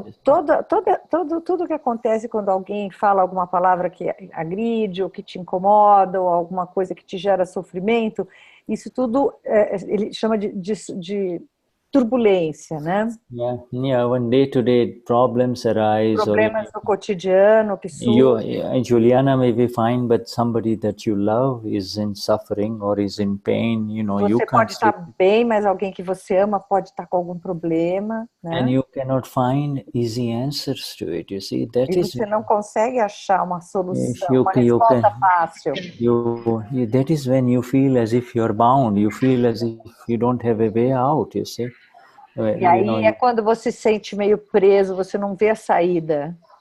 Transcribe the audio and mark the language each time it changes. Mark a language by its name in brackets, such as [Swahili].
[Portuguese] Então tudo que acontece quando alguém fala alguma palavra que agride, ou que te incomoda, ou alguma coisa que te gera sofrimento, isso tudo ele chama de turbulência, né? [English] When day-to-day problems arise, [Portuguese] problemas do cotidiano que surgem. [English] Juliana may be fine, but somebody that you love is in suffering or is in pain, [Portuguese] Você pode estar bem, mas alguém que você ama pode estar com algum problema, né? [English] And you cannot find easy answers to it, you see. [Portuguese] E você não consegue achar uma solução, uma resposta fácil. [English] That is when you feel as if you're bound, you feel as if you don't have a way out, you see. [Portuguese] E aí é quando você se sente meio preso, você não vê a saída.